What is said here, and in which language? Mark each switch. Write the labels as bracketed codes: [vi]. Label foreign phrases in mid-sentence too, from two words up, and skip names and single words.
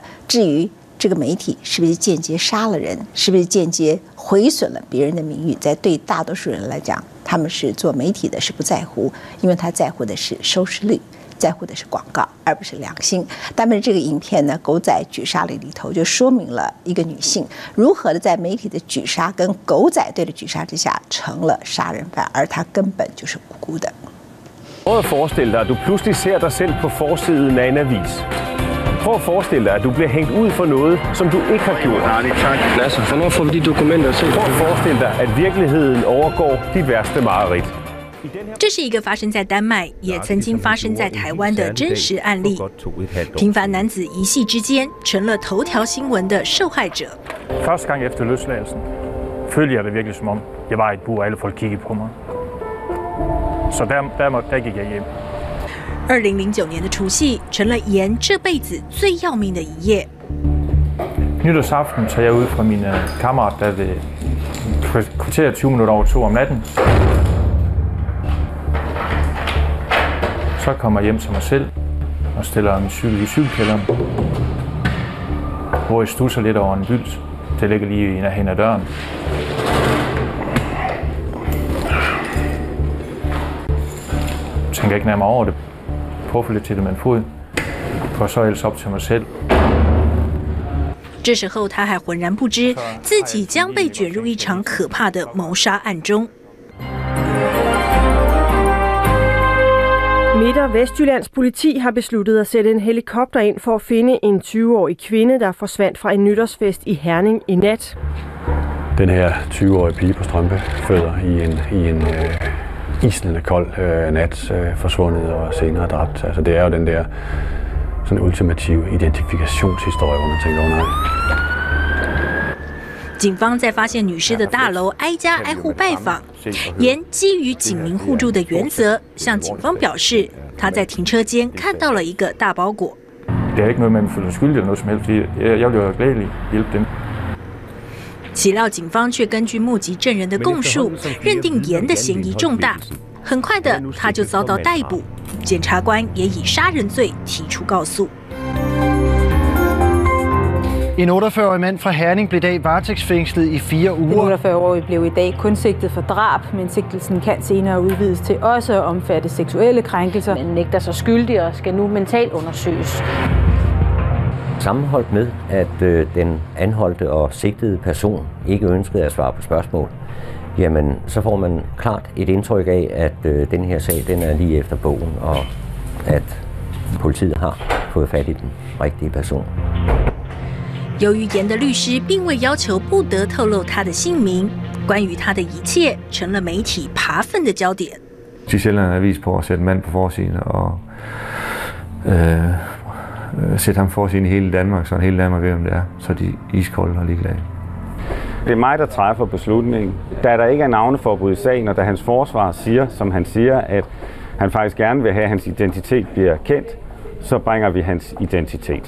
[zh] 至于这个媒体是不是间接杀了人，是不是间接毁损了别人的名誉，在对大多数人来讲，他们是做媒体的是不在乎，因为他在乎的是收视率，在乎的是广告，而不是良心。但是这个影片呢，《狗仔举杀令》里头就说明了一个女性如何的在媒体的举杀跟狗仔队的举杀之下成了杀人犯，而她根本就是无辜的。 [da] Prøv at forestille dig, at du pludselig ser dig selv på forsiden af en avis. Prøv at forestille dig, at du bliver hængt ud for noget, som du ikke har gjort. Lasse, hvornår får vi de dokumenter set? Prøv at forestille dig, at virkeligheden overgår dit værste mareridt. [zh] 这是一个发生在丹麦，也曾经发生在台湾的真实案例。平凡男子一夕之間成了頭條新聞的受害者。 [da] Første gang efter løsladelsen følte jeg det virkelig som om jeg var i et bur, og alle folk kiggede på mig. Så der gik jeg hjem. [zh] 2009 年的除夕成了严这辈子最要命的一夜。 [da] Nytårsaften tager jeg ud fra min kammerat, der det kvarter 20 minutter over 2 om natten. Så kommer jeg hjem til mig selv og stiller min cykel i cykelkælderen, hvor jeg stusser lidt over en bylt. Det ligger lige hen ad døren. Jeg tænker ikke nærmere over det. Prøver lidt til det med en fod. Går så ellers op til mig selv. [zh] 这时候他还浑然不知自己将被卷入一场可怕的谋杀案中。 [da] Midt- og Vestjyllands politi har besluttet at sætte en helikopter ind for at finde en 20-årig kvinde, der forsvandt fra en nytårsfest i Herning i nat. Den her 20-årige pige på strømpefødder i en isnende kold nat forsvundet og senere dræbt. Altså det er jo den der sådan ultimative identifikationshistorie, hvor man tænker, nej. [zh] 警方在发现女尸的大楼挨家挨户拜访，沿基于警民互助的原则，向警方表示他在停车间看到了一个大包裹。 [da] Det er ikke noget, man føler skyldig eller noget som helst, fordi jeg vil jo glædelig hjælpe dem. [zh] 岂料警方却根据目击证人的供述，认定严的嫌疑重大。很快的，他就遭到逮捕，检察官也以杀人罪提出告诉。 [da] En 48-årig mand fra Herning blev i dag varetægtsfængslet i 4 uger. Den 48-årige blev i dag kun sigtet for drab, men sigtelsen kan senere udvides til også at omfatte seksuelle krænkelser. Men nægter sig skyldig og skal nu mentalt undersøges. Sammenholdt med, at den anholdte og sigtede person ikke ønskede at svare på spørgsmål, jamen så får man klart et indtryk af, at den her sag den er lige efter bogen, og at politiet har fået fat i den rigtige person. [zh] 由于严的律师并未要求不得透露他的姓名，关于他的一切成了媒体扒粪的焦点。 [da] De sælger en avis på at sætte en mand på forsiden og sætte ham forsiden i hele Danmark, så hele Danmark ved, hvem det er, så de iskolde og ligeglade. Det er mig, der træffer beslutningen. Da der ikke er navneforbud i sagen, og da hans forsvar siger, som han siger, at han faktisk gerne vil have, at hans identitet bliver kendt, så bringer vi hans identitet.